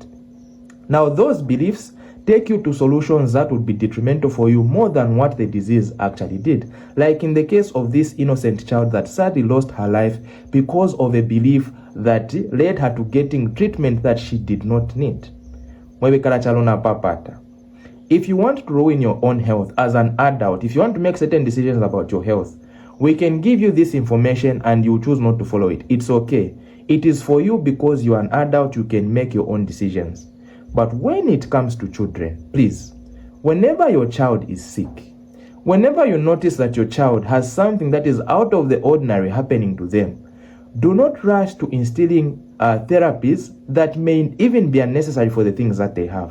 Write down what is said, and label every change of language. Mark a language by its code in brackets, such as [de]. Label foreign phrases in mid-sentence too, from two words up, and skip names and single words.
[en] Now, those beliefs take you to solutions that would be detrimental for you more than what the disease actually did. Like in the case of this innocent child that sadly lost her life because of a belief that led her to getting treatment that she did not need. Mwebekala Chalo na papata. If you want to ruin your own health as an adult, if you want to make certain decisions about your health, we can give you this information and you choose not to follow it. It's okay. It is for you because you are an adult, you can make your own decisions. But when it comes to children, please, whenever your child is sick, whenever you notice that your child has something that is out of the ordinary happening to them, do not rush to instilling therapies that may even be unnecessary for the things that they have.